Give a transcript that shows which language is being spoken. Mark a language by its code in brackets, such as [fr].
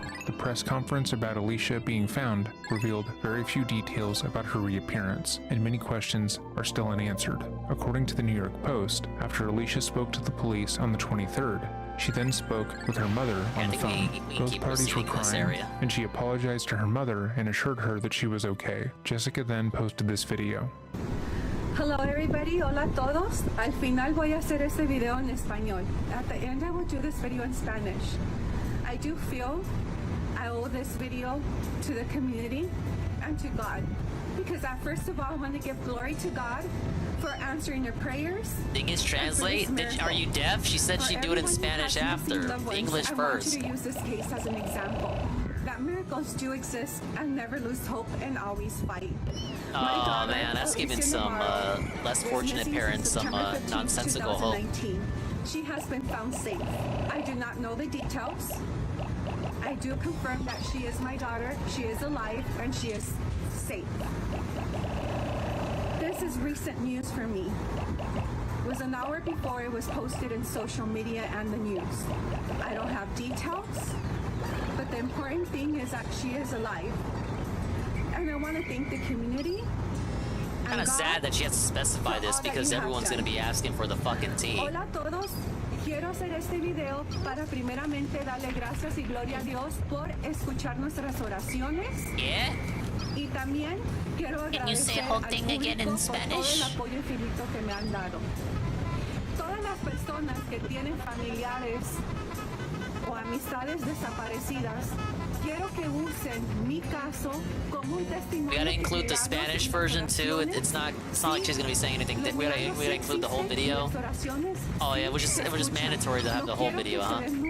[en] The press conference about Alicia being found revealed very few details about her reappearance, and many questions are still unanswered. According to the New York Post, after Alicia spoke to the police on the 23rd, she then spoke with her mother on the phone. Both parties were crying, and she apologized to her mother and assured her that she was okay. Jessica then posted this video. Hello everybody, hola todos. [es] Al final voy a hacer este video en español. [en] At the end I will do this video in Spanish. I do feel I owe this video to the community and to God. Because first of all, I want to give glory to God for answering your prayers. Thing is, translate. Are you deaf? She said she'd do it in Spanish after. English first. I want you to use this case as an example. That miracles do exist and never lose hope and always fight. Oh man, that's giving some less fortunate parents some nonsensical hope. She has been found safe. I do not know the details. I do confirm that she is my daughter, she is alive, and she is safe. This is recent news for me. It was an hour before it was posted in social media and the news. I don't have details, but the important thing is that she is alive. And I want to thank the community. Kind of sad that she has to specify this because everyone's going to be asking for the fucking tea. [es] Hola a todos. Quiero hacer este video para primeramente darle gracias y gloria a Dios por escuchar nuestras oraciones. [en] Yeah. [es] Y también quiero agradecer al público por todo el apoyo infinito que me han dado. Todas las personas que tienen familiares o amistades desaparecidas, quiero que usen mi caso como un testimonio. [en] We gotta include the Spanish version too. It's not like she's gonna be saying anything. We gotta include the whole video. Oh yeah, it was just mandatory to have the whole video, huh?